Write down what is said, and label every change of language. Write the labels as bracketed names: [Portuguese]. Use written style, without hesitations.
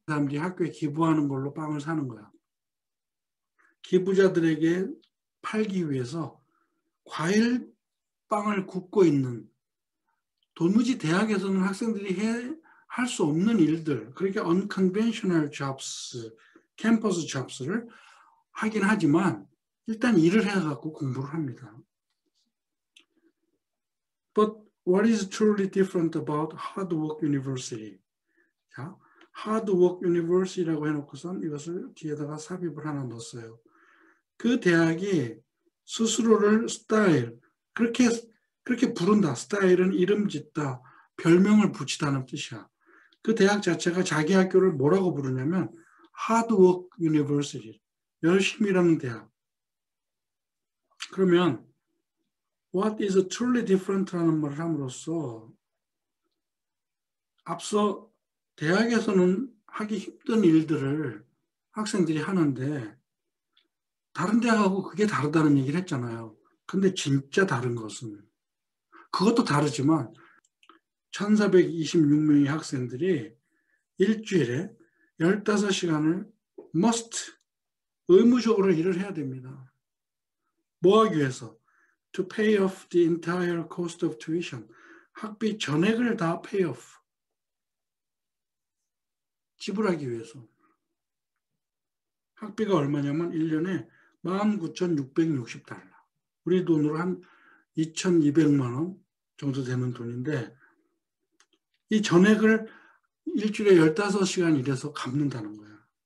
[Korean] 사람들이 학교에 기부하는 걸로 빵을 사는 거야. 기부자들에게 팔기 위해서 과일빵을 굽고 있는 도무지 대학에서는 학생들이 할 수 없는 일들, 그렇게 [English] unconventional jobs, [Korean] 캠퍼스 jobs를 하긴 하지만 일단 일을 해갖고 공부를 합니다. [English] But what is truly different about Hard Work University? [Korean] 자, Hard Work University라고 해놓고선 이것을 뒤에다가 삽입을 하나 넣었어요. 그 대학이 스스로를 스타일, 그렇게 부른다. 스타일은 이름 짓다, 별명을 붙이다는 뜻이야. 그 대학 자체가 자기 학교를 뭐라고 부르냐면 Hard Work University, 열심히 일하는 대학. 그러면 [English] What is truly different [Korean] 라는 말을 함으로써 앞서 대학에서는 하기 힘든 일들을 학생들이 하는데 다른 대학하고 그게 다르다는 얘기를 했잖아요. 근데 진짜 다른 것은 그것도 다르지만 1426명의 학생들이 일주일에 15시간을 의무적으로 일을 해야 됩니다. 뭐 하기 위해서? [English] To pay off the entire cost of tuition. [Korean] 학비 전액을 다 [English] pay off. [Korean] 지불하기 위해서. 학비가 얼마냐면 1년에 19,660달러. 우리 돈으로 한 2,200만 원 정도 되는 돈인데 이 전액을 일주일에 15시간 일해서 갚는다는 거예요.